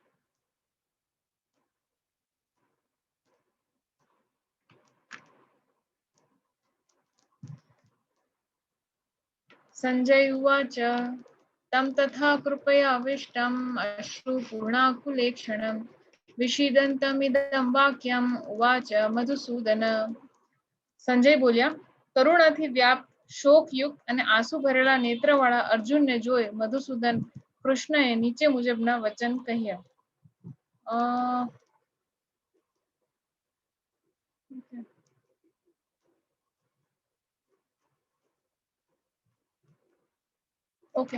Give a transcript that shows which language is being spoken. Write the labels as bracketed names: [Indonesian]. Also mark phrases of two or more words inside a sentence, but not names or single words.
[Sanskrit] संजय उवाच तं तथा कृपयाविष्टम् अश्रुपूर्णाकुलेक्षणं विषीदन्तमिदं वाक्यम् उवाच मधुसूदन. [Gujarati] સંજય બોલ્યા, કરુણાથી વ્યાપ શોકયુક્ત અને આંસુ ભરેલા નેત્રવાળા અર્જુનને જોઈ મધુસૂદન કૃષ્ણએ નીચે મુજબના વચન કહ્યા. ઓકે.